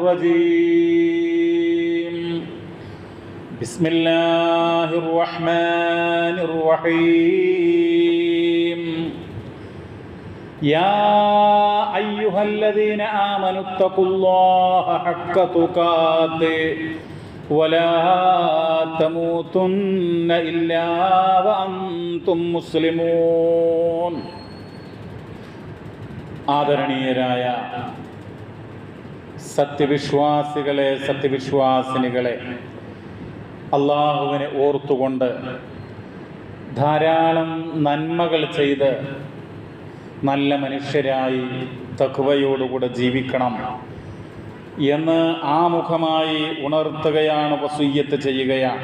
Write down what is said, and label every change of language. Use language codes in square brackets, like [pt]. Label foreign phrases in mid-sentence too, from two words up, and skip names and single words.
[ar] الرجيم بسم الله الرحمن الرحيم يا أيها الذين آمنوا اتقوا الله حق تقاته ولا تموتن إلا وأنتم مسلمون ആദരണീയരായ [ml] സത്യവിശ്വാസികളെ സത്യവിശ്വാസിനികളെ അള്ളാഹുവിനെ ഓർത്തുകൊണ്ട് ധാരാളം നന്മകൾ ചെയ്ത് നല്ല മനുഷ്യരായി തഖ്വയോടുകൂടെ ജീവിക്കണം എന്ന് ആമുഖമായി ഉണർത്തുകയാണ്, വസിയ്യത്ത് ചെയ്യുകയാണ്.